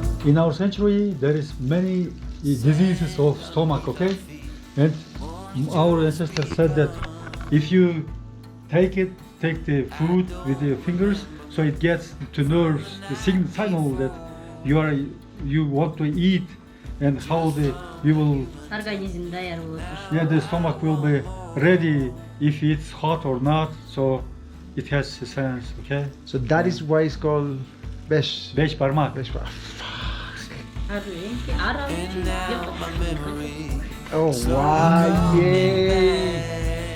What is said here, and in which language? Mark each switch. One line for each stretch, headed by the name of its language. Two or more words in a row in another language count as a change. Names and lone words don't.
English: In our century, there is many diseases of stomach, okay? And our ancestors said that if you take the food with your fingers, so it gets to nerves, the signal that you want to eat, and how you will,
Kazakh: Организм даяр болады.
English: yeah, the stomach will be ready if it's hot or not. So it has a sense, okay? So that is why it's called Bes Parmak. Parmak. And now my memory Oh wow, yeah!